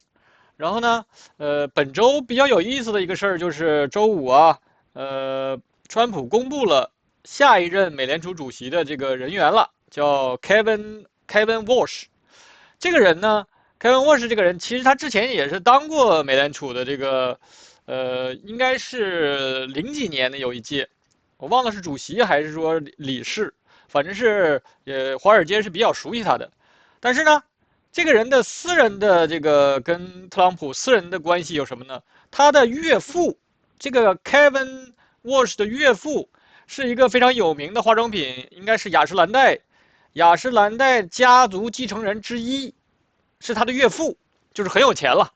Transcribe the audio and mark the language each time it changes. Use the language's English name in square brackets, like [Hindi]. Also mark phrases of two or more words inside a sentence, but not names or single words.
[Chinese] 然後呢，本周比較有意思的一個事兒就是周五啊，川普公布了下一任美聯儲主席的這個人員了，叫 Kevin Walsh。這個人呢，Kevin Walsh 這個人其實他之前也是當過美聯儲的這個，應該是零幾年的有一屆。我忘了是主席還是說理事，反正是華爾街是比較熟悉他的。但是呢，這個人的私人的這個跟特朗普私人的關係有什麼呢？他的岳父，這個 Kevin Walsh 的岳父是一個非常有名的化妝品，應該是雅詩蘭黛家族繼承人之一，是他的岳父，就是很有錢了。